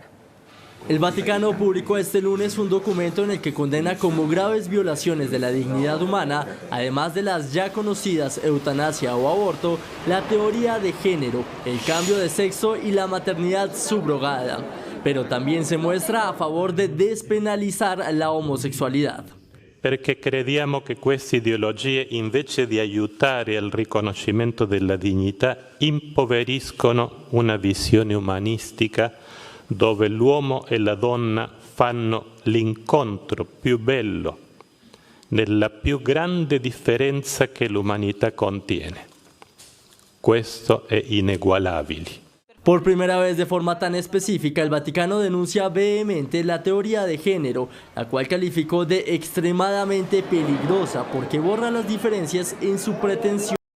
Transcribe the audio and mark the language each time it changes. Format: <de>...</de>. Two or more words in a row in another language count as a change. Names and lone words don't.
<es>El Vaticano publicó este lunes un documento en el que condena como graves violaciones de la dignidad humana, además de las ya conocidas eutanasia o aborto, la teoría de género, el cambio de sexo y la maternidad subrogada. Pero también se muestra a favor de despenalizar la homosessualità.</es> <it>Perché crediamo che queste ideologie, invece di aiutare al riconoscimento della dignità, impoveriscono una visione umanistica dove l'uomo e la donna fanno l'incontro più bello nella più grande differenza che l'umanità contiene. Questo è inegualabile.</it> <es>Por primera vez de forma tan específica, el Vaticano denuncia vehemente la teoría de género, la cual calificó de extremadamente peligrosa porque borra las diferencias en su pretensión</es>